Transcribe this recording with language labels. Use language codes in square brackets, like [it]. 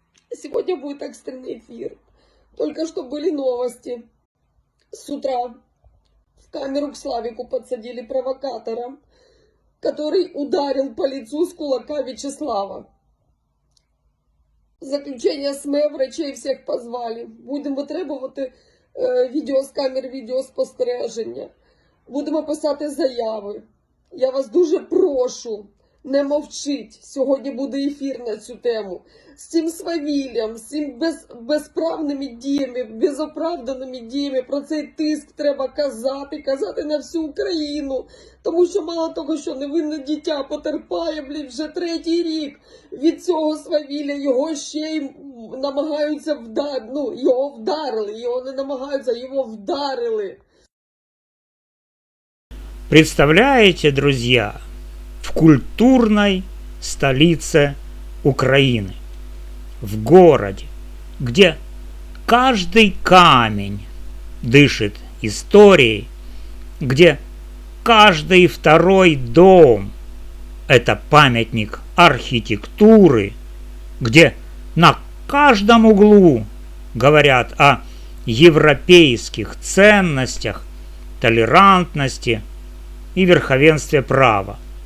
[ru] Сегодня будет экстренный эфир. Только что были новости. С утра в камеру к Славику подсадили провокатора, который ударил по лицу [uk] з кулака [ru] Вячеслава. [uk] Заключення СМЕ, врачей всіх позвали. Будемо витребувати відео з камер, відеоспостереження. Будемо писати заяви. Я вас дуже прошу, не мовчіть. Сьогодні буде ефір на цю тему. З цим свавіллям, з цим безправними діями, безоправданими діями про цей тиск треба казати на всю Україну. Тому що мало того, що невинне дитя потерпає, вже 3-й рік від цього свавілля, його ще й намагаються його вдарили, його не намагаються, його вдарили. [ru] Представляете, друзья, в культурной столице Украины, в городе, где каждый камень дышит историей, где каждый второй дом – это памятник архитектуры, где на каждом углу говорят о европейских ценностях, толерантности и верховенстве права.